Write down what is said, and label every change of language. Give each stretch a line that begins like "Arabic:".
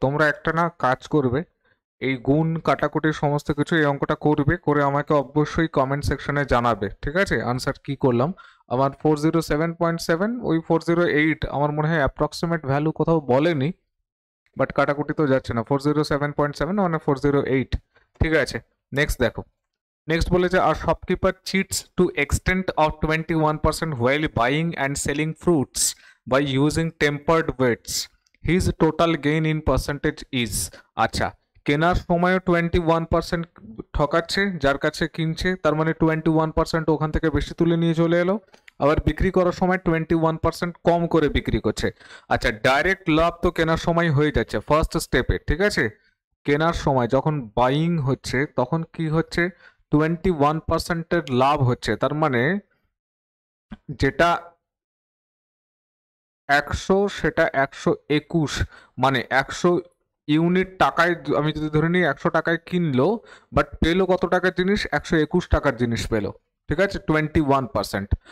Bangla: তোমরা একটা না কাজ করবে, এই গুণ কাটাকুটির সমস্ত কিছু এই অঙ্কটা করবে, করে আমাকে অবশ্যই কমেন্ট সেকশনে জানাবে, ঠিক আছে, আনসার কি করলাম। আমার 407.7, ওই 408 আমার মনে হয় অ্যাপ্রক্সিমেট ভ্যালু কোথাও বলেনি, বাট কাটাকুটি তো যাচ্ছে না। 407.7 মানে 408, ঠিক আছে। নেক্সট দেখো, নেক্সট বলেছে
English: আর shopkeeper cheats to extent of 21% while buying and selling fruits by using tempered weights. His total gain in percentage is। আচ্ছা,
Bangla: কেনার সময়ও 21% ঠকাচ্ছে যার কাছে কিনছে, তার মানে 21% ওখান থেকে বেশি তুলে নিয়ে চলে এলো। আবার বিক্রি করার সময় 21% কম করে বিক্রি করছে। আচ্ছা, ডাইরেক্ট লাভ তো কেনার সময় হয়ে যাচ্ছে ফার্স্ট স্টেপে, ঠিক আছে। কেনার সময় যখন বাইং হচ্ছে তখন কি হচ্ছে, 21%-এর লাভ হচ্ছে, তার মানে যেটা 100 সেটা 121, মানে 100 ইউনিট টাকায় আমি যদি ধরে নিই 100 টাকায় কিনলো, বাট পেলো কত টাকার জিনিস, 121 টাকার জিনিস পেলো, ঠিক আছে, 21%।